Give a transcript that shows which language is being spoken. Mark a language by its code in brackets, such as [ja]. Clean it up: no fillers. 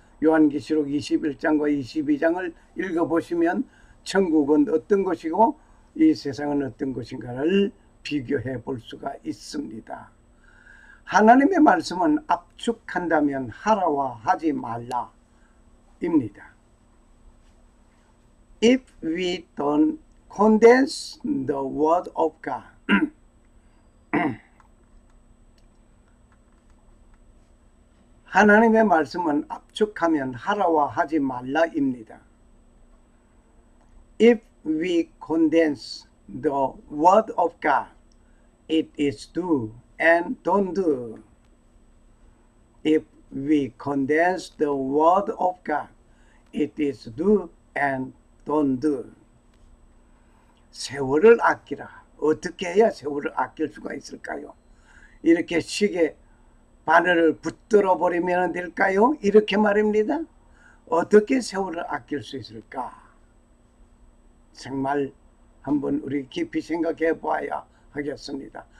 [ko] 요한계시록 21장과 22장을 읽어보시면 천국은 어떤 것이고 이 세상은 어떤 것인가를 비교해 볼 수가 있습니다. 하나님의 말씀은 압축한다면 하라와 하지 말라 입니다. [en] If we don't condense the word of God, [ko] 하나님의 말씀은 압축하면 하라와 하지 말라입니다. [en] If we condense the word of God, it is do and don't do. If we condense the word of God, it is do and don't do. [ko] 세월을 아끼라. 어떻게 해야 세월을 아낄 수가 있을까요? 이렇게 시계 바늘을 붙들어 버리면 될까요? 이렇게 말입니다. 어떻게 세월을 아낄 수 있을까? 정말 한번 우리 깊이 생각해 봐야 하겠습니다.